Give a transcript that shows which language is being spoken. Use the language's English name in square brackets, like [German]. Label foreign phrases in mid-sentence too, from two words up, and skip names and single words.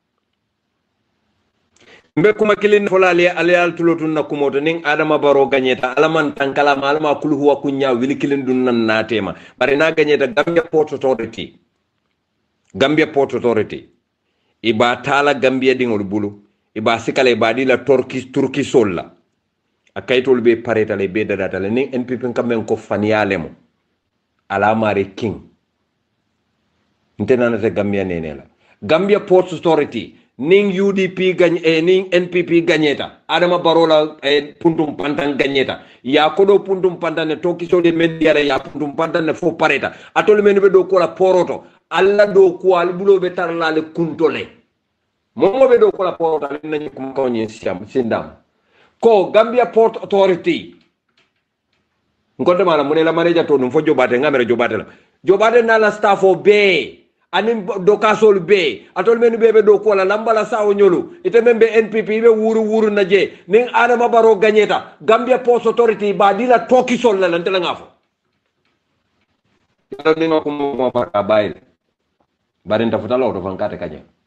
[Mandingo] mbe kuma kilin folale ale al tulotun na kumoto ning Adama Barrow ganyeta alaman tankala malama kul huwa kunya wili kilin dun nan natema bare na ganyeta Gambia Port Authority iba tala Gambia dingol bulu iba sikale badi la turki solla akaytol be pareta le be data le ning NPP kam men ko faniale mo ala mari king ntena na Gambia nenela Gambia Port Authority ning UDP ning NPP gagneta Adama Barrow la puntum pantan gagneta ya kodo puntum pantan ne toki so de mediara ya puntum pantan ne fo pareta atol men be do ko la poroto alla do ko al bulo be tarla le kuntole momo be do ko la poroto ale nañ ko ko ñi siam sindam ko Gambia Port Authority ngonde mala mune la manager to num fo jobate ngamere jobate na la staffo be anin do kasol be atol men be do ko la lambala sawo nyolu ite membe NPP be wuru na je ning Adama Barrow gagneta Gambia Port Authority ba dila toki sol la lan tela ngafo do ni ngako mo barka bayil barin tafuta law do fankate kanye